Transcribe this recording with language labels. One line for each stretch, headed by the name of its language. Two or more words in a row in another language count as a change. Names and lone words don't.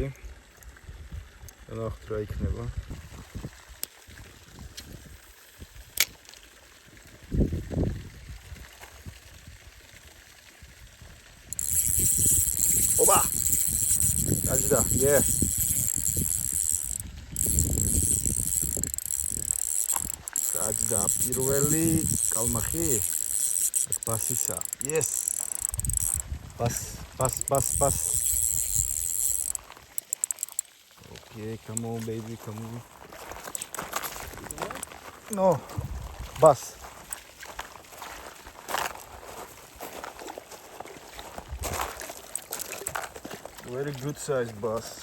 Georgian: ნახოთ რა იქნება. ოპა! დაჯდა, yeah. დაჯდა პირველი კალმახი. ბასისა.
English: Yes. Bas. Okay, come on baby, come on. No, bus. Very good size bus.